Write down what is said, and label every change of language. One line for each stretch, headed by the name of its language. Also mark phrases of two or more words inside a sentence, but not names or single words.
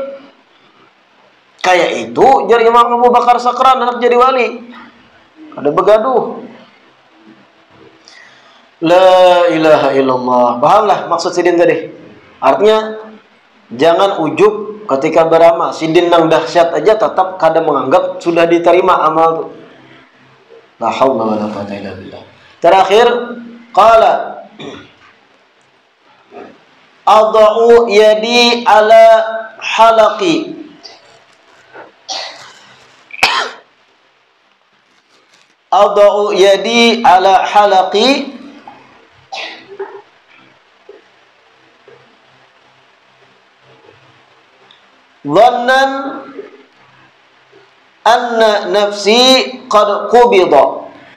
Banjar: Kayak itu jadi Imam Abu Bakar Sakran anak jadi wali. Ada begaduh.
Arabic: لا إله إلا الله.
Banjar: Pahamlah maksud sidin tadi. Artinya jangan ujub ketika beramal. Sidin nang dahsyat aja tetap kadang menganggap sudah diterima amal itu.
Arabic: لا حول ولا قوة إلا بالله. Terakhir قال أضع يدي على حلقي. أضع يدي على حلقي ظنا أن نفسي قد قبضت.